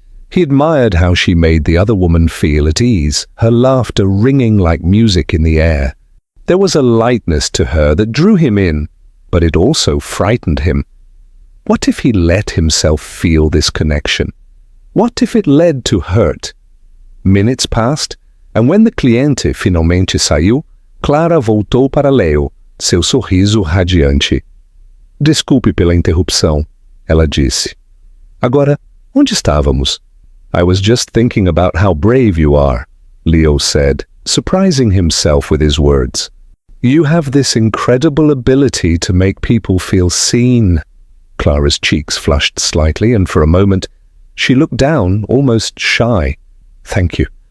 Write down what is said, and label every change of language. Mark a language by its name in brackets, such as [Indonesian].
[English] He admired how she made the other woman feel at ease, her laughter ringing like music in the air. There was a lightness to her that drew him in, but it also frightened him. What if he let himself feel this connection? What if it led to hurt? Minutes passed, and when the [Portuguese] cliente finalmente saiu, Clara voltou para Leo, seu sorriso radiante. Desculpe pela interrupção, ela disse. Agora, onde estávamos? [English] I was just thinking about how brave you are, Leo said, surprising himself with his words. You have this incredible ability to make people feel seen. Clara's cheeks flushed slightly, and for a moment, she looked down, almost shy. Thank you.